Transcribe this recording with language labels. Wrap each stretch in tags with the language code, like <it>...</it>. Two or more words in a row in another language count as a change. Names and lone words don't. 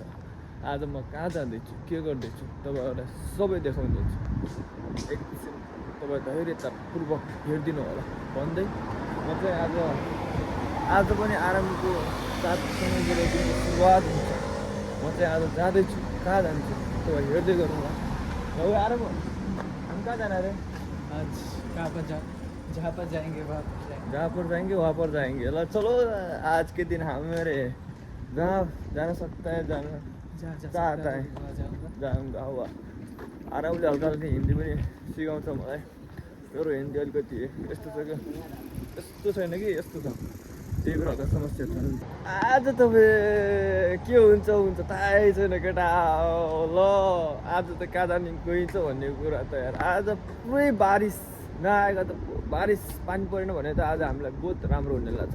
<ne>आज म कहाँ जाँदैछु, के गर्दैछु तपाईँहरूलाई सबै देखाउँदैछु। एकछिन तपाईँ धैर्यतापूर्वक हेरिदिनु होला भन्दै म चाहिँ आज पनि आरामको साथसँग मेरो दिनको सुरुवात हुन्छ। म चाहिँ आज जाँदैछु, कहाँ जान्छु तपाईँ हेर्दै गर्नु होला।</ne> <hi>ल आराम हम कहाँ जाना रे? आज कहाँ पर जहाँ पर जाएंगे वहाँ पर जाएंगे। जहाँ पर जाएंगे वहाँ पर जाएंगे। ल चलो, आज के दिन हमारे जहाँ जाना सकता है, जाना जहाँ जा चाहता सकता है वहाँ जाऊँगा। जाऊँगा।</hi> <ne>हुआ आरामले हल्का हल्का हिन्दी पनि सिकाउँछ मलाई। मेरो हिन्दी अलिकति यस्तो छ क्या, यस्तो छैन कि यस्तो छ, त्यही भएर हल्का समस्या छ। आज तपाईँ के हुन्छ हुन्छ थाहै छैन केटा। ल आज त कहाँ जाने गइन्छ भन्ने कुरा त यार, आज पुरै बारिस नआएको त बारिस पानी परेन भने त आज हामीलाई बहुत राम्रो हुने लाग्छ।</ne>